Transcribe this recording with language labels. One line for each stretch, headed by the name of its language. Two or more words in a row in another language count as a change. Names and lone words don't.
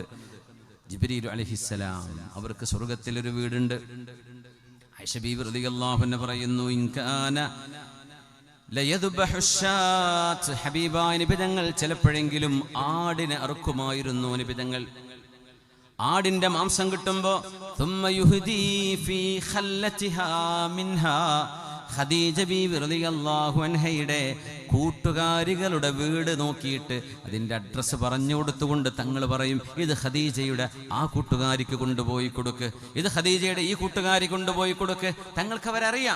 Malayalam: ജിബ്രീൽ അലൈഹിസ്സലാം, അവർക്ക് സ്വർഗ്ഗത്തിൽ ഒരു വീടുണ്ട്. ആയിഷ ബീവി
Arabic: رضي الله عنها
Malayalam: പറയുന്നു,
Arabic: إن كان ليذبح الشاة,
Malayalam: ഹബീബായ നബി തങ്ങൾ ചിലപ്പോഴെങ്കിലും ആടിനെ അറുക്കുമായിരുന്നു. നബി തങ്ങൾ ആടിന്റെ മാംസം കിട്ടുമ്പോ
Arabic: ثم يهدي في خلتها منها,
Malayalam: ഖദീജ ബീവി
Arabic: رضي الله عنها
Malayalam: കൂട്ടുകാരികളുടെ വീട് നോക്കിയിട്ട് അതിന്റെ അഡ്രസ്സ് പറഞ്ഞു കൊടുത്തുകൊണ്ട് തങ്ങൾ പറയും, ഇത് ഖദീജയുടെ ആ കൂട്ടുകാരിക്ക് കൊണ്ടുപോയി കൊടുക്ക്, ഇത് ഖദീജയുടെ ഈ കൂട്ടുകാരി കൊണ്ടുപോയി കൊടുക്ക്. തങ്ങൾക്ക് അവരറിയാം.